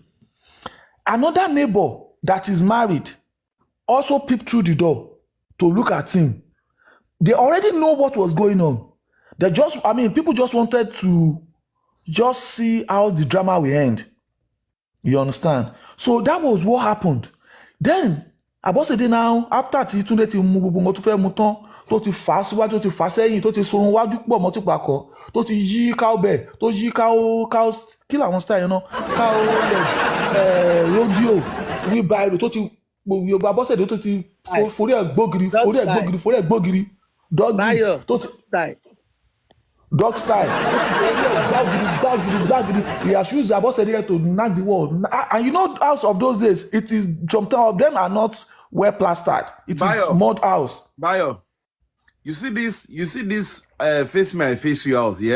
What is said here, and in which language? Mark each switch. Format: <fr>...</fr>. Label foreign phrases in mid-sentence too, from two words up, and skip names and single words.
<en>Another neighbor that is married also peeped through the door to look at him. They already know what was going on. People just wanted to just see how the drama will end. You understand? So that was what happened.</en> <yo>Then, Abosede</yo> <en>now, after</en> <yo>Tunde ti mú gbogbo nǹkan tó fẹ́ mú tán, tó ti fà á síwájú, tó ti fà á sẹ́yìn, tó ti sorun wájú pọ̀ mọ́ ti pakọ̀, tó ti yí cowbell, tó yí cow kí làwọn style yẹn náà,</yo> <en>cow leg, rodeo, wheelbarrow,</en> <yo>tó ti Yorùbá Abosede tó ti forí ẹ̀ gbógiri, doggy, tó ti</yo> <en>dog style. He has used Abosede to knock the wall. And you know, house of those days, it is some of them are not well plastered. It is mud house. Bayo, you see this face me, I face you house, yeah?</en>